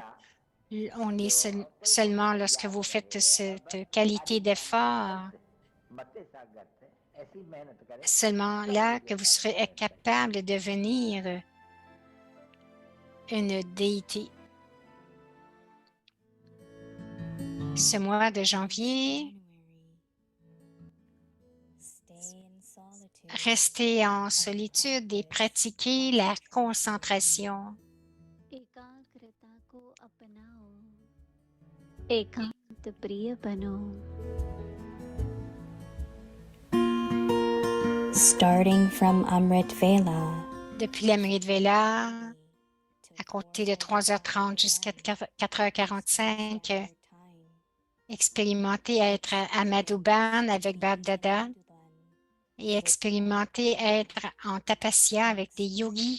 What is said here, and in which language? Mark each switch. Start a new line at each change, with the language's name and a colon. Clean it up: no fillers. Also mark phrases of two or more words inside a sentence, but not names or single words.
French: On est seulement lorsque vous faites cette qualité d'effort, seulement là que vous serez capable de devenir une déité. Ce mois de janvier, restez en solitude et pratiquez la concentration.
Hindi: एकाग्रता को अपनाओ, एकांत प्रिय बनो.
English: Starting from Amrit Vela,
French: Depuis l'Amrit Vela, à compter de 3h30 jusqu'à 4h45, expérimentez être à Madhuban avec Bab Dada et expérimentez être en tapasya avec des yogis.